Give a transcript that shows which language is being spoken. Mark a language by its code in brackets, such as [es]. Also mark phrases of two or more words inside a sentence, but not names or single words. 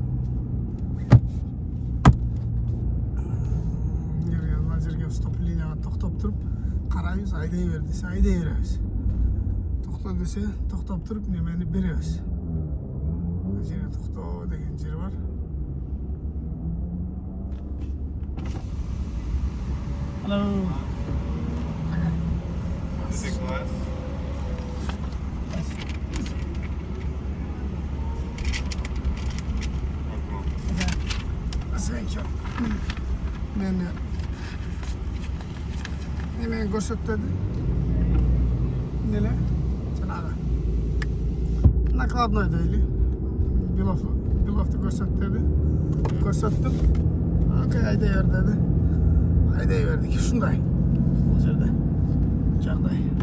[ky] Мына жерге стоп линияга токтоп туруп, карайбыз, айдай бер десе айдай беребиз. Токто десе токтоп туруп немени беребиз. Бул жерге токтоо деген жер бар. [en] Hello. Is it glass? Thank you. [ky] Meni көрсөттү. Неле? Жанагы. Накладной дейли. Биловду көрсөттү. Көрсөттүм. Окей, айдай бер деди. Айдай бердик. Ушундай. Бул жерде жагдай.